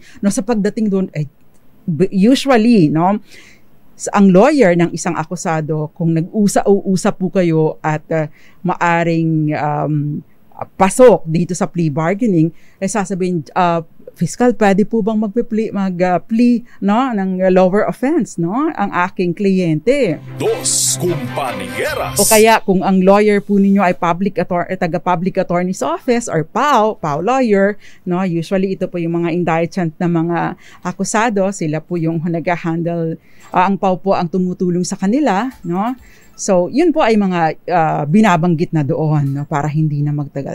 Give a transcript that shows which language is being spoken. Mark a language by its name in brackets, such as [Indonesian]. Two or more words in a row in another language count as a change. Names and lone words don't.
[Filipino] No, sa pagdating doon, usually, no, ang lawyer ng isang akusado, kung nag-usap po kayo at maaring pasok dito sa [English] plea bargaining, [Filipino] sasabihin, fiscal, pwede po bang mag-plea no, ng [English] lower offense, [Filipino] no, ang aking kliyente? Dos Compañeras. O kaya kung ang lawyer po ninyo ay taga- [English] public attorney's office or PAO lawyer, [Filipino] no, usually ito po yung mga indicted na mga akusado, sila po yung nag-handle, ang PAO po ang tumutulong sa kanila, no? So, yun po ay mga binabanggit na doon, no, para hindi na magtagal.